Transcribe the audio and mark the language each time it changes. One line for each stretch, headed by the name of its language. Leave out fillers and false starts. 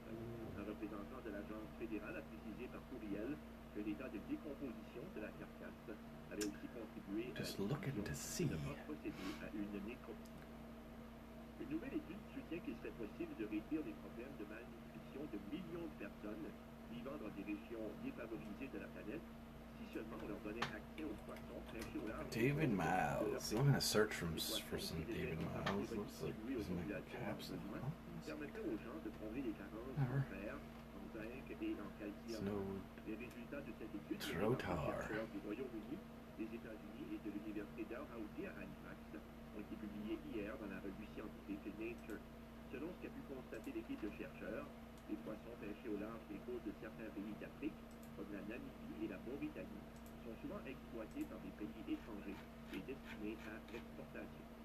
French: Un représentant de l'agence fédérale a précisé par courriel que l'état de décomposition de la carcasse avait aussi contribué à procéder à une nécropsie. Une nouvelle étude soutient qu'il serait possible de réduire les problèmes de malnutrition de millions de personnes vivant dans des régions défavorisées de la planète, si seulement on leur donnait accès aux poissons pêchés au large.
English: David Miles. I'm going to search for some David Miles. Looks like he's in the caps.
French: Permettait aux gens de combler les carences en fer, en zinc et en calcium. Les résultats de cette étude sont chercheurs du Royaume-Uni, des États-Unis et de l'Université d'Dalhousie à Halifax ont été publiés hier dans la revue scientifique Nature. Selon ce qu'a pu constater l'équipe de chercheurs, les poissons pêchés au large des côtes de certains pays d'Afrique, comme la Namibie et la Mauritanie, sont souvent exploités par des pays étrangers et destinés à l'exportation.